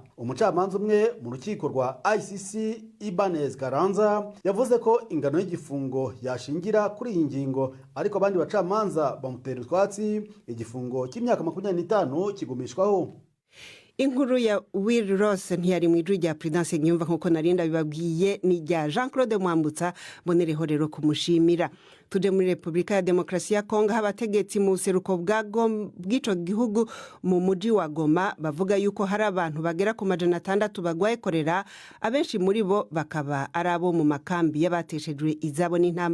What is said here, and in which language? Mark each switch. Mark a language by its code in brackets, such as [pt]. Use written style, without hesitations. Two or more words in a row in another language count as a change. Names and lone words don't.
[rw] Umucamanza umwe mu rukiko rwa ICC Ibanez Karanza yavuze ko ingano y'igifungo yashingira kuri iyi ngingo, ariko abandi bacamanza bamutera utwatsi igifungo cy'imyaka 25 kigumishwaho. [rn] Inkuru ya Will Ross ntiyari mwijwi rya Prudence Ngiyumva nkuko narinda bibabwiye, ni rya Jean-Claude Mwambutsa. Mbonereho rero kumushimira. Tuje muri Republika ya Demokarasi ya Kongo, abategetsi mu seruko bw'ico gihugu mu muji wa Goma bavuga yuko hari abantu bagera ku 600 bagwaye korera, abenshi muri bo bakaba ari abo mu makambi y'abateshejwe izabo n'intambara.